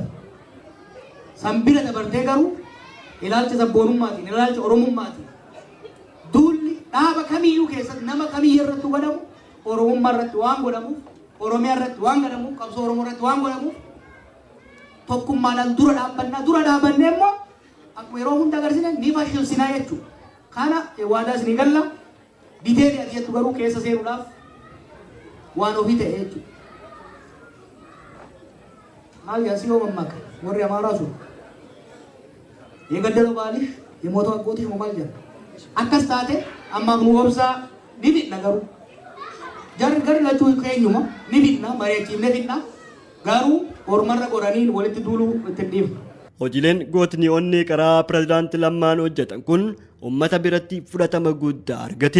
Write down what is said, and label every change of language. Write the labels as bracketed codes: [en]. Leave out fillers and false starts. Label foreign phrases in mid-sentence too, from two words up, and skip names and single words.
[om] Sanbira dabartee garuu ilaalcha sabboonummaatiin ilaalcha Oromummaatiin duulli dhaaba kamiyyuu keessatti nama kamiyyuu irratti godhamu Oromummaa irratti waan godhamuuf Oromiyaa irratti waan godhamuuf qabsoo Oromoo irratti waan godhamuuf tokkummaadhaan dura dhaabbannee immoo akkuma yeroo hunda agarsiine ni fashilsinaa jechuudha. Kana waadaas ni galla diteelii ati jettu garuu keessa seenuudhaaf waan ofii ta'e jechuudha. Maal yaasii yoo mammaaka warri amaaraa sun [am] የገደለው ባልሽ የሞተው አጎትሽ ሞባይል ጀር [om] akkas taate ammaaf nu obsaa ni fidna garuu gari lachuu keenyuma ni fidna mari'achiifne fidna garuu ormarra qoranii walitti duuluu ittiin dhiifna. Hojiileen gootni onnee karaa pirezidaantii Lammaan hojjetan kun uummata biratti fudhatama guddaa argate.